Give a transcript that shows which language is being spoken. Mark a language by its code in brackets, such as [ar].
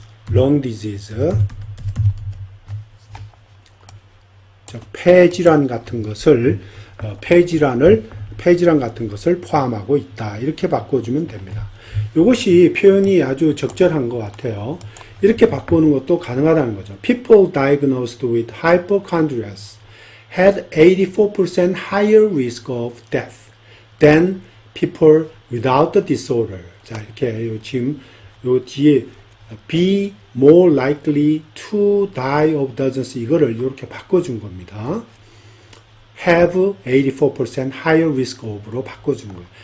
[ko] lung disease 폐질환 같은 것을 폐질환 같은 것을 포함하고 있다. 이렇게 바꿔주면 됩니다. 이것이 표현이 아주 적절한 것 같아요. 이렇게 바꾸는 것도 가능하다는 거죠. [en] People diagnosed with hypochondrias had 84% higher risk of death than people without the disorder. [ko] 자, 이렇게 지금 요 뒤에 [en] be more likely to die of dozens [ko] 이거를 이렇게 바꿔준 겁니다. [en] have 84% higher risk of [ko] 로 바꿔준 거예요.